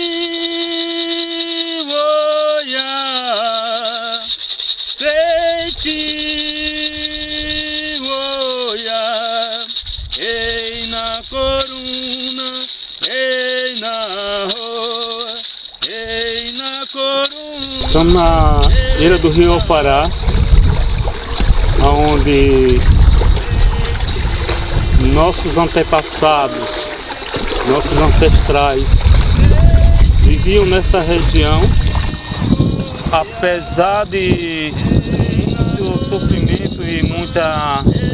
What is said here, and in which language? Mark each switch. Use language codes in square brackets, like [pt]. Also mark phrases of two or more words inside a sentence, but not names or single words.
[pt] voia, ei na coruna, ei na ro, ei na coruna. Estamos na beira do rio Opará, onde nossos antepassados, nossos ancestrais viviam nessa região, apesar de muito sofrimento e muita